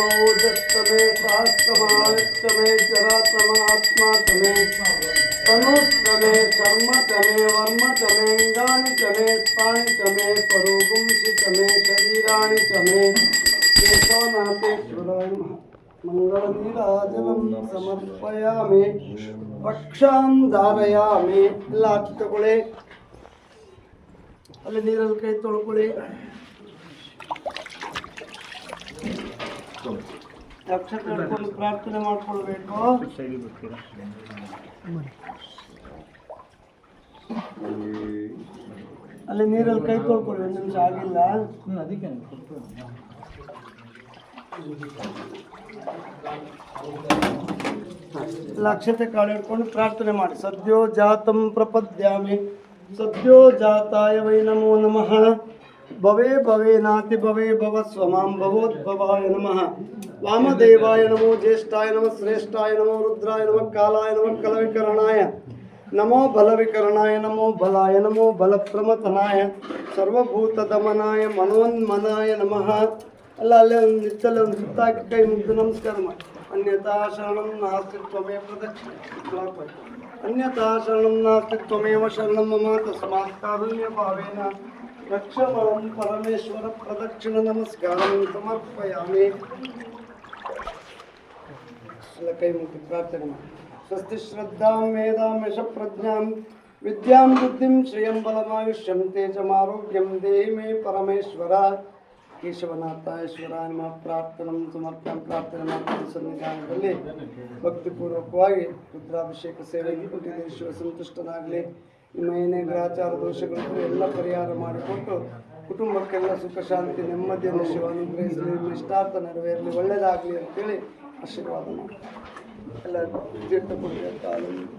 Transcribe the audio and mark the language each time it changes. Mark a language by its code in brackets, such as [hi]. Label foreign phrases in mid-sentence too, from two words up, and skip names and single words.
[sa] ओजस्तमे सहस्तमायस्तमे जरातमात्मातमे तनुस्तमे शर्मतमे वर्मतमे अंगानितमे स्थानितमे परोगुंसितमे शरीराणितमे केशवनाथेश्वराय नमः मंगलनीराजनं समर्पयामि रक्षां धारयामि लाटुಕೊಳ್ಳಿ [kn] ಅಲ್ಲಿ ನೀರಲ್ಲಿ ಕೈ ತೊಳ್ಕೊಳ್ಳಿ ಅಕ್ಷತೆ ಹಿಡ್ಕೊಂಡು ಪ್ರಾರ್ಥನೆ ಮಾಡ್ಕೊಳ್ಬೇಕು ಅಲ್ಲಿ ನೀರಲ್ಲಿ ಕೈ ತೊಳ್ಕೊಳ್ಳಿ ಒಂದು ನಿಮಿಷ ಆಗಿಲ್ಲ ಅದಕ್ಕೆ ಅಕ್ಷತೆ ಕಾಳು ಹಿಡ್ಕೊಂಡು ಪ್ರಾರ್ಥನೆ ಮಾಡಿ [sa] ಸದ್ಯೋ ಜಾತಂ ಪ್ರಪದ್ಯಾಮಿ सद्यो जाताय वै नमो नमः भवे भवे नाति भवे भव स्वमां भवोद्भवाय नमः वामदेवाय नमो ज्येष्ठाय नमः श्रेष्ठाय नमो रुद्राय नमः कालाय नमः कलविकरणाय नमो बलविकरणाय नमो बलाय नमो बलप्रमथनाय सर्वभूतदमनाय मनोन्मनाय नमः अल्ल अल्ले [kn] ಒಂದು ನಿತ್ತಲ್ಲಿ ಒಂದು ಸುತ್ತಾಕಿ ಕೈ ಮುಗಿದು ನಮಸ್ಕಾರ ಮಾಡಿ [sa] अन्यथा शरणं नास्ति त्वमेव प्रदक्षिणे अन्यथा शरणं नास्ति त्वमेव शरणं मम तस्मात् कारुण्यभावेन रक्ष मां परमेश्वर प्रदक्षिण नमस्कारं समर्पयामि कई मुक्ति प्रार्थना स्वस्ति श्रद्धां वेदां यश प्रज्ञां विद्यां बुद्धिं श्रियं बलमायुष्यं तेजमारोग्यं देहि मे परमेश्वर ಕೇಶವನಾಥೇಶ್ವರಾಯ ನಮಃ ಪ್ರಾರ್ಥನಂ ಸಮರ್ಪಣಂ [kn] ಪ್ರಾರ್ಥನೆ ಮಾಡುವ ಸನ್ನಿಧಾನದಲ್ಲಿ ಭಕ್ತಿಪೂರ್ವಕವಾಗಿ ರುದ್ರಾಭಿಷೇಕ ಸೇವೆಗೆ ಕೊಟ್ಟಿದ್ದ ಶಿವ ಸಂತುಷ್ಟನಾಗಲಿ ನಿಮ್ಮ ಏನೇ ಗ್ರಹಚಾರ ದೋಷಗಳಿಗೂ ಎಲ್ಲ ಪರಿಹಾರ ಮಾಡಿಕೊಟ್ಟು ಕುಟುಂಬಕ್ಕೆಲ್ಲ ಸುಖ ಶಾಂತಿ ನೆಮ್ಮದಿಯನ್ನು ಶಿವ ಅನುಗ್ರಹಿಸಲಿ ನಿಮ್ಮ ಇಷ್ಟಾರ್ಥ ನೆರವೇರಲಿ ಒಳ್ಳೆಯದಾಗಲಿ ಅಂತೇಳಿ ಆಶೀರ್ವಾದ ಮಾಡಿ ಎಲ್ಲ ತೀರ್ಥ ಕೊಡಿ ಕಾಲು